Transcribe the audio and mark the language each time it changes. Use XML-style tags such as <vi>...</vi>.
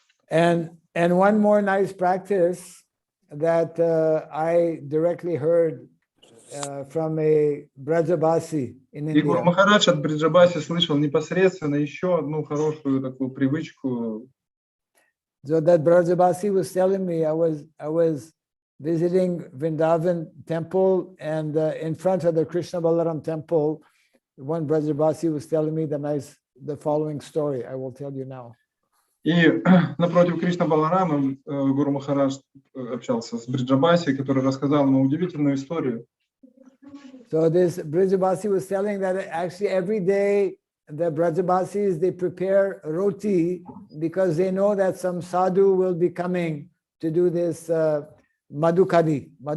<en>And one more nice practice that I directly heard from a Brajabasi in India.</en> <ru>И Гуру Махарадж от Бриджабаси слышал непосредственно еще одну хорошую такую привычку.</ru> <en>So that Brajabasi was telling me, I was visiting Vrindavan temple, and in front of the Krishna Balaram temple, one Brajabasi was telling me the following story. I will tell you now.</en> <ru>И напротив Кришна Баларама Гуру Махарадж общался с Бриджабаси, который рассказал ему удивительную историю.</ru> <en>So this Brajabasi was telling that actually every day the Brajabasis, they prepare roti because they know that some sadhu will be coming to do this madhukari.</en>